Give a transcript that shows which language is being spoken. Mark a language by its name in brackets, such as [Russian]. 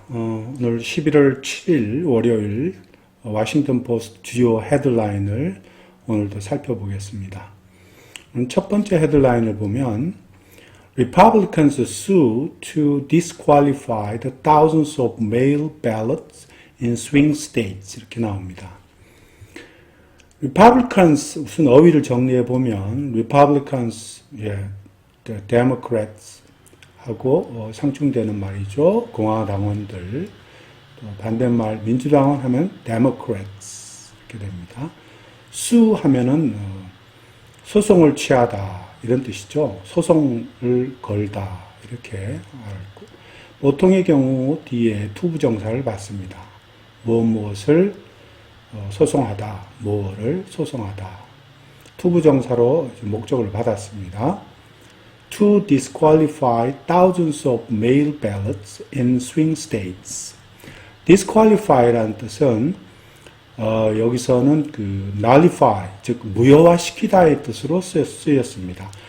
[Korean] 오늘 11월 7일 월요일 워싱턴 포스트 주요 헤드라인을 오늘도 살펴보겠습니다. 첫 번째 헤드라인을 보면 [English] Republicans sue to disqualify the thousands of mail ballots in swing states [Korean] 이렇게 나옵니다. Republicans 무슨 어휘를 정리해 보면 [English] Republicans, the Democrats [Korean] 하고 상충되는 말이죠. 공화당원들. 또 반대말 민주당원 하면 Democrats 이렇게 됩니다. sue 하면은 소송을 취하다 이런 뜻이죠. 소송을 걸다 이렇게 알고 보통의 경우 뒤에 투부정사를 받습니다. 무엇을 소송하다, 뭐를 소송하다. 투부정사로 목적을 받았습니다. [English] To disqualify thousands of mail ballots in swing states. [Korean] disqualify라는 뜻은 여기서는 nullify, 즉 무효화시키다의 뜻으로 쓰였습니다.